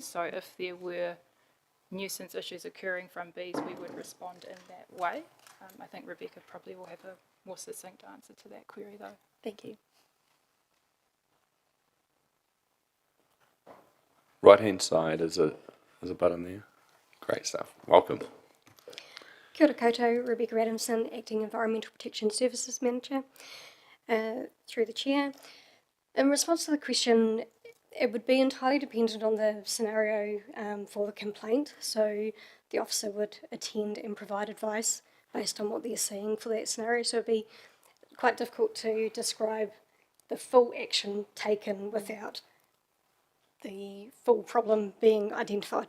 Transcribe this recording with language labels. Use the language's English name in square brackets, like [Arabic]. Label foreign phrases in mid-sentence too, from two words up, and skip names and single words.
[English] So if there were nuisance issues occurring from bees, we would respond in that way. I think Rebecca probably will have a more succinct answer to that query though. Thank you. Right hand side is a button there. Great stuff. Welcome. [Māori] Kia ora koutou, [English] Rebecca Adamson, Acting Environmental Protection Services Manager, through the Chair. In response to the question, it would be entirely dependent on the scenario for the complaint, so the officer would attend and provide advice based on what they're seeing for that scenario, so it would be quite difficult to describe the full action taken without the full problem being identified.